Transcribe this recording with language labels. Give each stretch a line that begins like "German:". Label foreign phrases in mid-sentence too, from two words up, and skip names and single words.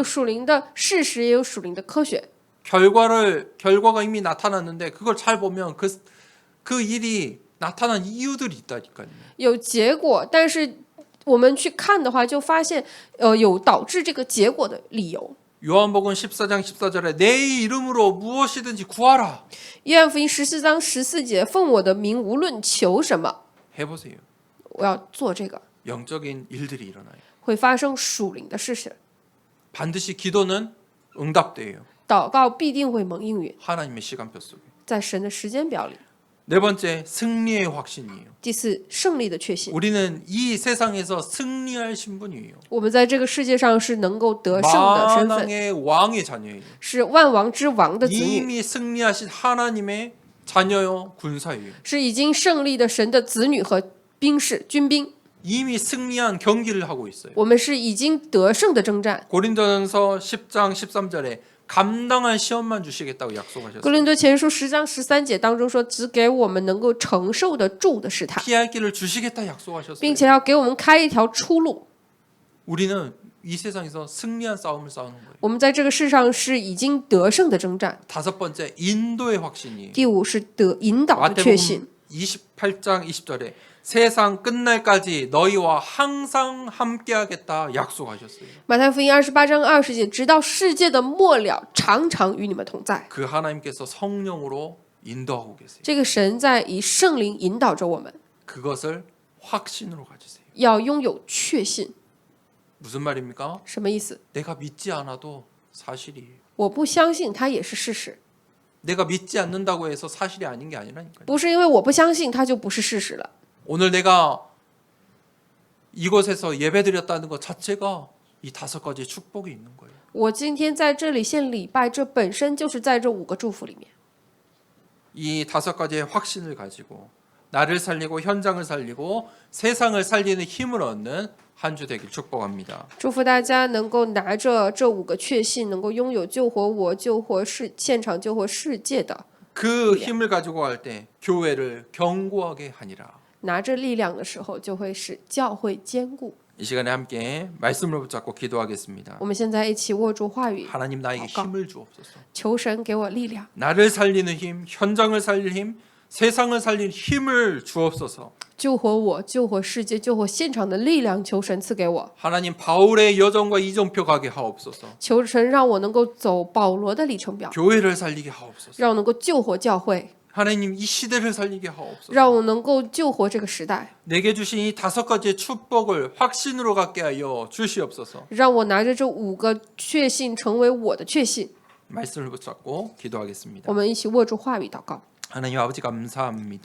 Chinese: 有属灵的事实，也有属灵的科学。
Korean: 결과가 이미 나타났는데 그걸 잘 보면 그 일이 나타난 이유들이 있다니까요.
Chinese: 有结果，但是我们去看的话，就发现有导致这个结果的理由。
Korean: 요한복음 14장 14절에 내 이름으로 무엇이든지 구하라.
Chinese: 约翰福音14章14节，奉我的名无论求什么，
Korean: 해보세요.
Chinese: 我要做这个，
Korean: 영적인 일들이 일어나요.
Chinese: 会发生属灵的事情。
Korean: 반드시 기도는 응답돼요.
Chinese: 祷告必定会蒙应允，
Korean: 하나님의 시간표 속에.
Chinese: 在神的时间表里。
Korean: 네 번째 승리의 확신이에요.
Chinese: 第四，胜利的确信。
Korean: 우리는 이 세상에서 승리할 신분이에요.
Chinese: 我们在这个世界上是能够得胜的身份，
Korean: 만왕의 왕의 자녀예요.
Chinese: 是万王之王的子女，
Korean: 이미 승리하신 하나님의 자녀요, 군사예요.
Chinese: 是已经胜利的神的子女和兵士、军兵。
Korean: 이미 승리한 경기를 하고 있어요.
Chinese: 我们是已经得胜的征战。
Korean: 고린도전서 10장 13절에 감당한 시험만 주시겠다고
Chinese: 哥
Korean: 약속하셨어요.
Chinese: 林多前书10章13节当中说，只给我们能够承受得住的试探，
Korean: 피할 길을 주시겠다 약속하셨어요.
Chinese: 并且要给我们开一条出路。
Korean: 우리는 이 세상에서 승리한 싸움을 싸우는 거예요.
Chinese: 我们在这个世上是已经得胜的征战。
Korean: 다섯 번째 인도의 확신이
Chinese: 第五是得引导的确信。
Korean: 마태복음 28장 20절에 세상 끝날까지 너희와 항상 함께하겠다 약속하셨어요.
Chinese: 马太福音28章20节，直到世界的末了，常常与你们同在。
Korean: 그 하나님께서 성령으로 인도하고 계세요.
Chinese: 这个神在以圣灵引导着我们，
Korean: 그것을 확신으로 가지세요.
Chinese: 要拥有确信。
Korean: 무슨 말입니까?
Chinese: 什么意思？
Korean: 내가 믿지 않아도 사실이에요.
Chinese: 我不相信，它也是事实。
Korean: 내가 믿지 않는다고 해서 사실이 아닌 게 아니라니까요.
Chinese: 不是因为我不相信，它就不是事实了。
Korean: 오늘 내가 이곳에서 예배드렸다는 것 자체가 이 다섯 가지 축복이 있는 거예요.
Chinese: 我今天在这里献礼拜，这本身就是在这5个祝福里面。
Korean: 이 다섯 가지의 확신을 가지고 나를 살리고 현장을 살리고 세상을 살리는 힘을 얻는 한 주 되길 축복합니다.
Chinese: 祝福大家能够拿着这5个确信，能够拥有救活我、救活现场、救活世界的。
Korean: 그 힘을 가지고 갈 때 교회를 견고하게 하니라.
Chinese: 拿着力量的时候，就会使教会坚固。
Korean: 이 시간에 함께 말씀을 붙잡고 기도하겠습니다.
Chinese: 我们现在一起握住话语，
Korean: 하나님 나에게 아까. 힘을 주옵소서.
Chinese: 求神给我力量，
Korean: 나를 살리는 힘, 현장을 살릴 힘, 세상을 살릴 힘을 주옵소서.
Chinese: 救活我、救活世界、救活现场的力量，求神赐给我。
Korean: 하나님 바울의 여정과 이정표 가게 하옵소서.
Chinese: 求神让我能够走保罗的里程表，
Korean: 교회를 살리게 하옵소서.
Chinese: 让我能够救活教会，
Korean: 하나님 이 시대를 살리게 하옵소서.
Chinese: 让我能够救活这个时代，
Korean: 내게 주신 이 다섯 가지의 축복을 확신으로 갖게 하여 주시옵소서.
Chinese: 让我拿着这5个确信成为我的确信。
Korean: 말씀을 붙잡고 기도하겠습니다.
Chinese: 我们一起握住话语祷告。
Korean: 하나님 아버지 감사합니다.